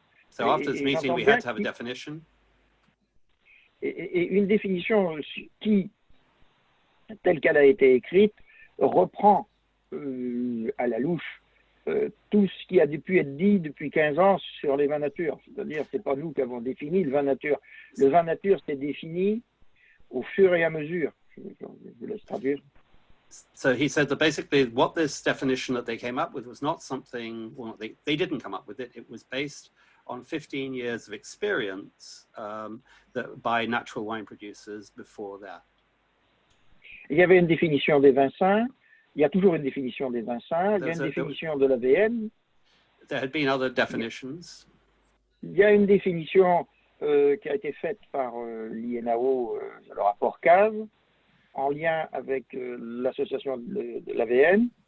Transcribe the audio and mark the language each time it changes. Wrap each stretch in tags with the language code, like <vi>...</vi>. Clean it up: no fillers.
<en>So after this meeting, we had to have a definition.</en> <fr>Et une définition qui, telle qu'elle a été écrite, reprend à la louche tout ce qui a pu être dit depuis 15 ans sur les vins nature. C'est-à-dire, c'est pas nous qui avons défini le vin nature. Le vin nature s'est défini au fur et à mesure. Je vous laisse traduire.</fr> <en>So he said that basically what this definition that they came up with was not something, well, they didn't come up with it. It was based on 15 years of experience by natural wine producers before that.</en> <fr>Il y avait une définition des vins sains. Il y a toujours une définition des vins sains. Il y a une définition de l'AVN.</fr> <en>There had been other definitions.</en> <fr>Il y a une définition qui a été faite par l'INAO, le rapport CAV, en lien avec l'association de l'AVN.</fr>